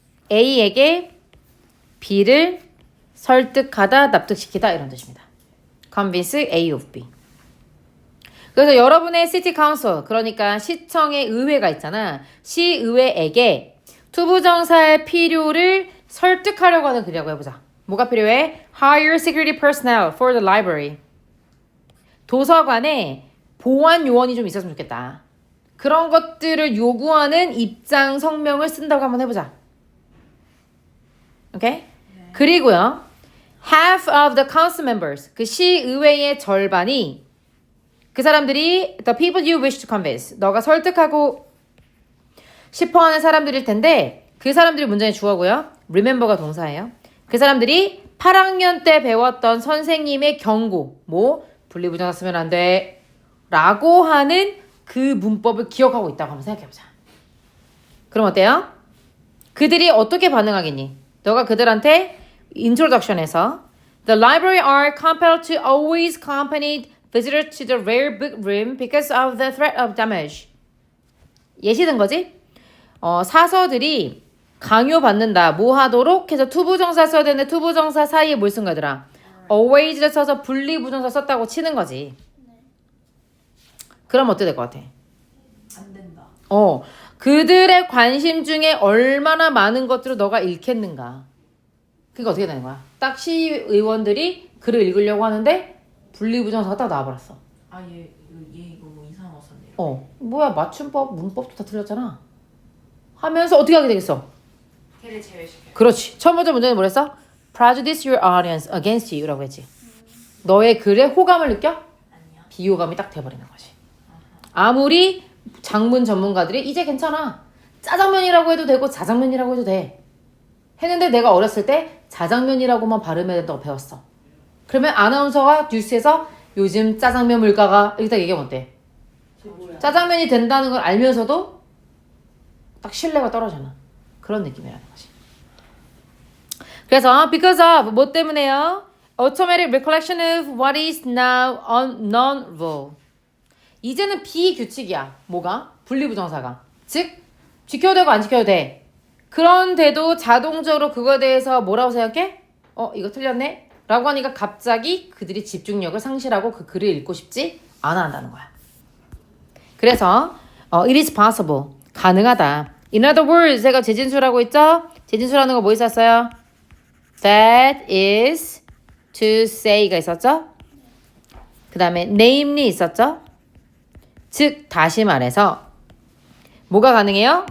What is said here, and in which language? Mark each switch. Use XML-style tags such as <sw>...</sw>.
<ko>A에게 B를 설득하다, 납득시키다 이런 뜻입니다.</ko> <en>Convince A of B.</en> <ko>그래서 여러분의 City Council, 그러니까 시청의 의회가 있잖아. 시의회에게 투부정사의 필요를 설득하려고 하는 글이라고 해보자. 뭐가 필요해?</ko> <en>Hire security personnel for the library.</en> <ko>도서관에 보안 요원이 좀 있었으면 좋겠다. 그런 것들을 요구하는 입장 성명을 쓴다고 한번 해보자. 오케이? 네. 그리고요.</ko> <en>Half of the council members,</en> <ko>그 시의회의 절반이 그 사람들이</ko> <en>the people you wish to convince,</en> <ko>너가 설득하고 싶어하는 사람들일 텐데 그 사람들이 문장의 주어고요. remember가 동사예요. 그 사람들이 8학년 때 배웠던 선생님의 경고, 분리부정사 쓰면 안 돼 라고 하는 그 문법을 기억하고 있다고 한번 생각해보자. 그럼 어때요? 그들이 어떻게 반응하겠니? 너가 그들한테</ko> <en>introduction에서 The library are compelled to always accompany visitors to the rare book room because of the threat of damage.</en> <ko>예시든 거지? 사서들이 강요받는다. 뭐 하도록 해서 투부정사 써야 되는데 투부정사 사이에 뭘 쓴 거더라? always를 써서 분리부정사 썼다고 치는 거지. 그럼 어떻게 될 것 같아? 안 된다. 그들의 관심 중에 얼마나 많은 것들을 너가 읽겠는가. 그게 어떻게 되는 거야? 딱 시의원들이 글을 읽으려고 하는데 분리부정사가 딱 나와버렸어. 얘 이거 뭐 이상한 거 썼네요. 뭐야 맞춤법, 문법도 다 틀렸잖아. 하면서 어떻게 하게 되겠어? 걔를 제외시켜요. 그렇지. 첫 번째 문제는 뭐랬어?</ko> <en>Prejudice your audience against you</en> <ko>라고 했지. 너의 글에 호감을 느껴? 아니요. 비호감이 딱 돼버리는 거지. 아무리 장문 전문가들이 이제 괜찮아. 짜장면이라고 해도 되고 자장면이라고 해도 돼. 했는데 내가 어렸을 때 자장면이라고만 발음해야 된다고 배웠어. 그러면 아나운서가 뉴스에서 요즘 짜장면 물가가 이렇게 딱 얘기하면 어때? 짜장면이 된다는 걸 알면서도 딱 신뢰가 떨어지는 그런 느낌이라는 거지. 그래서</ko> <en>because of</en> <ko>뭐 때문에요?</ko> <en>Automatic recollection of what is now non-rule.</en> <ko>이제는 비규칙이야. 뭐가? 분리부정사가. 즉 지켜도 되고 안 지켜도 돼. 그런데도 자동적으로 그거에 대해서 뭐라고 생각해? 이거 틀렸네? 라고 하니까 갑자기 그들이 집중력을 상실하고 그 글을 읽고 싶지 않아 한다는 거야. 그래서</ko> <en>it is possible.</en> <ko>가능하다.</ko> <en>In other words,</en> <ko>제가 재진수라고 했죠? 재진수라는 거 뭐 있었어요?</ko> <en>That is to say</en> <ko>가 있었죠? 그 다음에 namely 있었죠? 즉 다시 말해서 뭐가 가능해요?</ko>